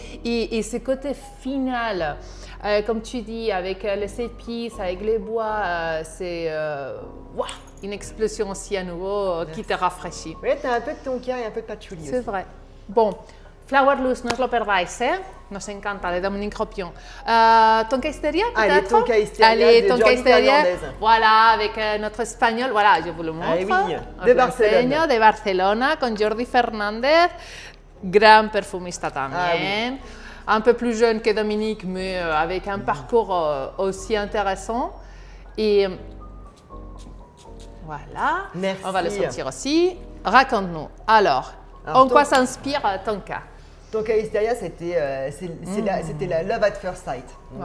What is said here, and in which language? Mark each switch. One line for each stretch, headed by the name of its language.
French: Et ce côté final, comme tu dis, avec les épices, avec les bois, c'est une explosion aussi à nouveau qui te rafraîchit. Oui, tu as un peu de tonka et un peu de patchouli aussi. C'est vrai. Bon.
Spanish: Flower Lust, no os lo perdáis, nos encanta, de Dominique Ropion.
French: Tonka Hysteria, peut-être? Allez, Tonka Hysteria, Tonka Hysteria, voilà, avec notre espagnol, voilà, je vous le montre. De Barcelone.
Spanish: De Barcelona, con Jordi Fernández, gran perfumista también.
French: Un peu plus jeune que Dominique, mais avec un parcours aussi intéressant. Et voilà, merci. On va le sentir aussi. Raconte-nous. Alors en quoi s'inspire Tonka? Tonka Hysteria, c'était la
English: love at first sight.
French: Donc